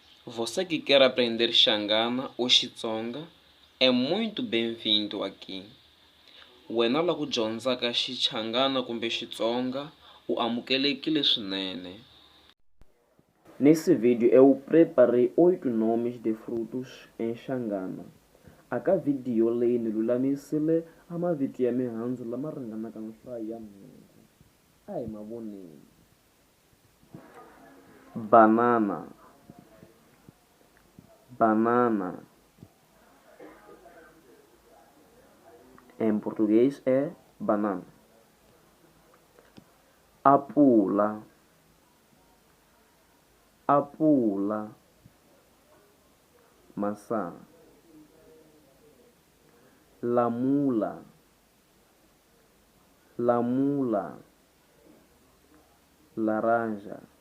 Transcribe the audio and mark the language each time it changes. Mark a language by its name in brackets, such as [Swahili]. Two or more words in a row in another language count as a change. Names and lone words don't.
[Portuguese] Você que quer aprender Xangana ou Xitsonga é muito bem-vindo aqui. [Tsonga] Wena la ku dyondzaka Xichangana kumbe Xitsonga u amukelekile swinene. [Portuguese] Nesse vídeo eu preparei 8 nomes de frutos em Xangana. [Tsonga] Aka video leyi ni lulamisile a mavito ya mihandzu lama ringanaka nhlayo ya nhungu. A hi ma voneni. Banana. Banana. [Portuguese] Em português é banana. [Tsonga] Apula. Apula. [Portuguese] Maçã. Lamula. [Tsonga] Lamula. Laranja.